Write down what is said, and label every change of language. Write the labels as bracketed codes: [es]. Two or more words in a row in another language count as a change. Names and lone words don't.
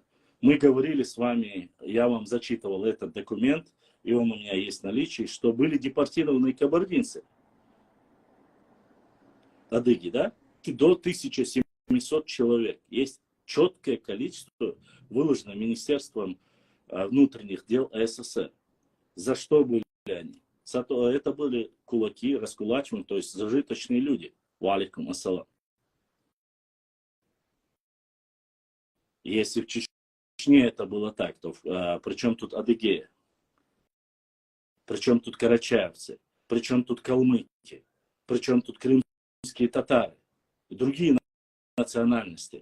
[ru] Мы говорили с вами, я вам зачитывал этот документ, и он у меня есть в наличии, что были депортированы кабардинцы, адыги, да, до 1700 человек. Есть четкое количество, выложено Министерством внутренних дел СССР. За что были они? Это были кулаки, раскулачивания, то есть зажиточные люди. [ar] وعليكم السلام. [ru] Если в Чечне это было так, то при чем тут Адыгея? При чем тут карачаевцы? При чем тут калмыки? При чем тут крымские татары? И другие национальности.